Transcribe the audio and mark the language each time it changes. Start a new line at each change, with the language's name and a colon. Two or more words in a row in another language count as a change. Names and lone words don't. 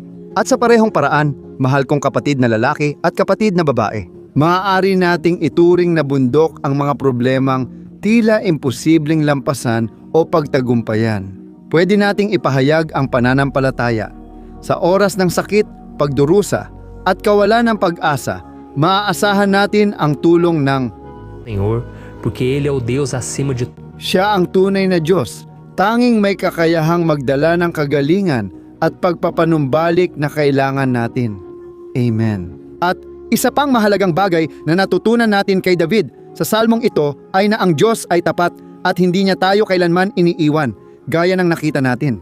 Filipino: At sa parehong paraan, mahal kong kapatid na lalaki at kapatid na babae, maaari nating ituring na bundok ang mga problemang tila imposibleng lampasan o pagtagumpayan. Pwede nating ipahayag ang pananampalataya. Sa oras ng sakit, pagdurusa at kawalan ng pag-asa, maaasahan natin ang tulong ng
Portuguese: Senhor, porque Ele é o Deus acima de tudo.
Filipino: Siya ang tunay na Diyos, tanging may kakayahang magdala ng kagalingan at pagpapanumbalik na kailangan natin. Amen. At isa pang mahalagang bagay na natutunan natin kay David sa salmong ito ay na ang Diyos ay tapat at hindi niya tayo kailanman iniiwan, gaya ng nakita natin.